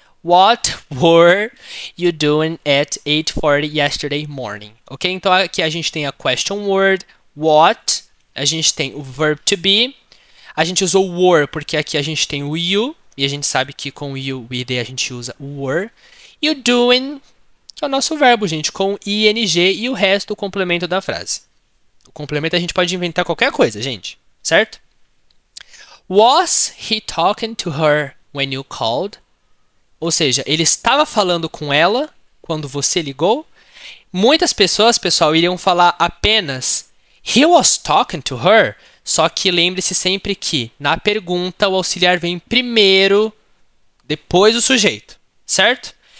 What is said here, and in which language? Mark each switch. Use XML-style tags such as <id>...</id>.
<en>What were you doing at 8:40 yesterday morning? Ok?</en> <pt>Então, aqui a gente tem a question word, what, a gente tem o verb to be, a gente usou were porque aqui a gente tem o you, e a gente sabe que com o you, o id, a gente usa o were, e o doing, que é o nosso verbo, gente, com ing e o resto, o complemento da frase. O complemento a gente pode inventar qualquer coisa, gente, certo?</pt> <en>Was he talking to her when you called?</en> <pt>Ou seja, ele estava falando com ela quando você ligou? Muitas pessoas, pessoal, iriam falar apenas</pt> <en>he was talking to her,</en> <pt>só que lembre-se sempre que na pergunta o auxiliar vem primeiro, depois o sujeito, certo?</pt>